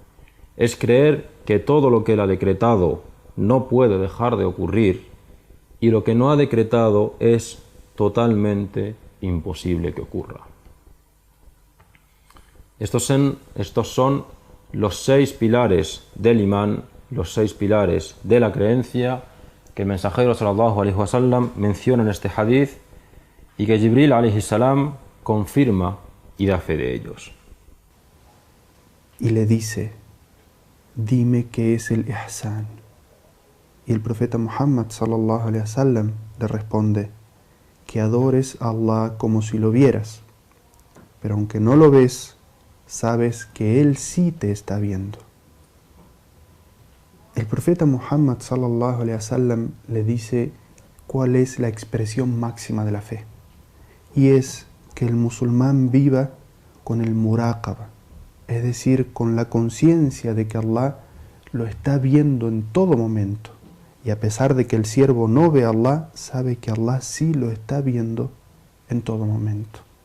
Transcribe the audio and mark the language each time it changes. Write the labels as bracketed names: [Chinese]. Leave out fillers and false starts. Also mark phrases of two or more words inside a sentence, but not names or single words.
[Spanish] Es creer que todo lo que Él ha decretado no puede dejar de ocurrir y lo que no ha decretado es totalmente imposible que ocurra. Estos son los 6 pilares del imán, los 6 pilares de la creencia que el mensajero [Arabic] صلى الله عليه وسلم [Spanish] menciona en este hadith y que Jibril [Arabic] عليه السلام [Spanish] confirma y da fe de ellos. Y le dice: dime qué es el ihsan. Y el profeta Muhammad [Arabic] صلى الله عليه وسلم [Spanish] le responde: que adores a Allah como si lo vieras, pero aunque no lo ves, sabes que Él sí te está viendo. El profeta Muhammad [Arabic] صلى الله عليه وسلم [Spanish] le dice cuál es la expresión máxima de la fe, y es que el musulmán viva con el muraqaba, es decir, con la conciencia de que Allah lo está viendo en todo momento, y a pesar de que el siervo no ve a Allah, sabe que Allah sí lo está viendo en todo momento.